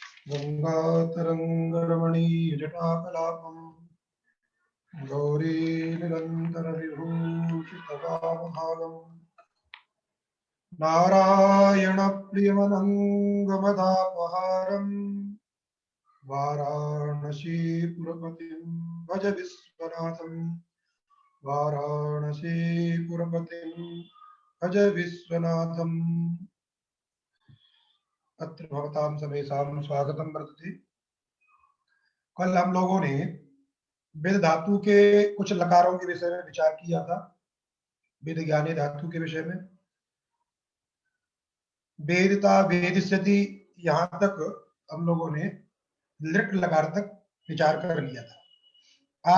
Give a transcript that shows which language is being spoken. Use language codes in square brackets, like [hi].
[sa] गंगातरङ्गरमणीयजटाकलापम् गौरीनिरन्तरविभूषितवामभागम् नारायणप्रियमनङ्गमदापहारम् वाराणसीपुरपतिं भज विश्वनाथं। वाराणसीपुरपतिं भज विश्वनाथम्। अत्र भवतां समेषां स्वागतं वर्तते। [hi] कल हम लोगों ने वेद धातु के कुछ लकारों के विषय में विचार किया था, वेद ज्ञाने धातु के विषय में। वेदता वेदिष्यति यहाँ तक हम लोगों ने लिट लकार तक विचार कर लिया था।